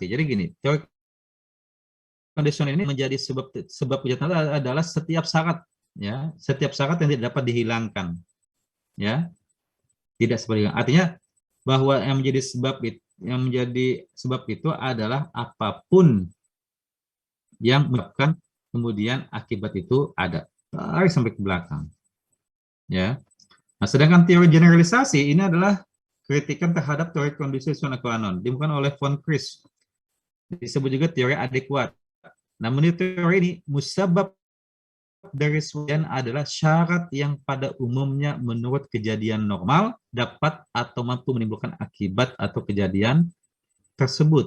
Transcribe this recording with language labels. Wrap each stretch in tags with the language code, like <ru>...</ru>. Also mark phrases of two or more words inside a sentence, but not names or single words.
<id>Jadi gini, teori kondisional ini menjadi sebab kejahatan adalah setiap syarat, ya, setiap syarat yang tidak dapat dihilangkan, ya, tidak seperti artinya bahwa yang menjadi sebab yang menjadi sebab itu adalah apapun yang menyebabkan kemudian akibat itu ada. Tarik sampai ke belakang. Ya. Nah, sedangkan teori generalisasi ini adalah kritikan terhadap teori kondisi</id> <la>sine qua non,</la> <id>ditemukan oleh von Kris. Disebut juga teori adekuat. Nah, menurut teori ini, musabab dari sesuatu adalah syarat yang pada umumnya menurut kejadian normal dapat atau mampu menimbulkan akibat atau kejadian tersebut.</id>